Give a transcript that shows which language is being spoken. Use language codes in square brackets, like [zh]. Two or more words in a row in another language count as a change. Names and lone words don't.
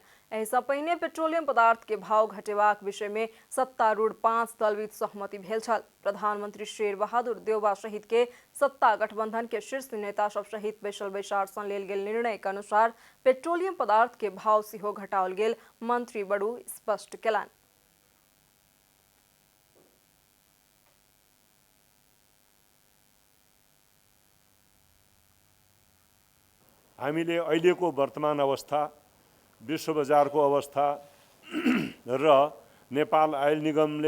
[mai] एहि सँ पहिने पेट्रोलियम पदार्थ के भाव घटेबाक विषय में सत्तारूढ़ 5 दल बीच सहमति भेल छल। प्रधानमंत्री शेर बहादुर देउबा सहित के सत्ता गठबंधन के शीर्ष नेता सब सहित बैसल बैसार सँ लेल गेल निर्णय के अनुसार पेट्रोलियम पदार्थ के भाव सेहो घटाओल गेल मंत्री बड़ू स्पष्ट केलन। [ne] हामीले अहिलेको वर्तमान अवस्था, विश्व बजारको अवस्था र नेपाल आयल निगमले